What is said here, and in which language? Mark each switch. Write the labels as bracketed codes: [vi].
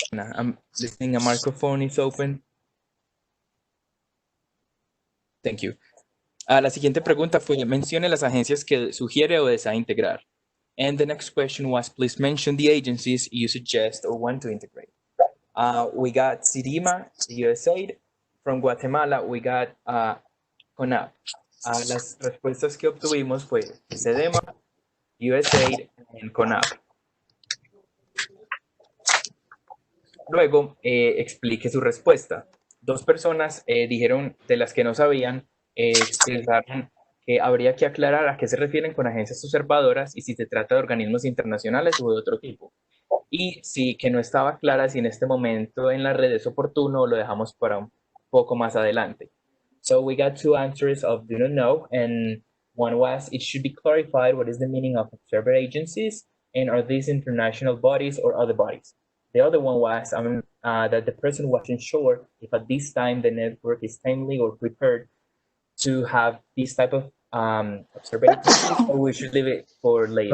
[en] I'm listening, a microphone is open. Thank you. [es] La siguiente pregunta fue: mencione las agencias que sugiere o desea integrar. [en] And the next question was: please mention the agencies you suggest or want to integrate. We got CIDIMA, USAID. From Guatemala, we got CONAP. [es] Las respuestas que obtuvimos fue CIDIMA, USAID y CONAP. Luego, explique su respuesta. 2 personas dijeron, de las que no sabían, expresaron que habría que aclarar a qué se refieren con agencias observadoras y si se trata de organismos internacionales o de otro tipo. Y si que no estaba clara si en este momento en la red es oportuno, lo dejamos para un poco más adelante. [en] So we got 2 answers of do not know, and one was: it should be clarified what is the meaning of observer agencies, and are these international bodies or other bodies. The other one was that the person wasn't sure if at this time the network is timely or prepared to have this type of observer agencies, or we should leave it for later.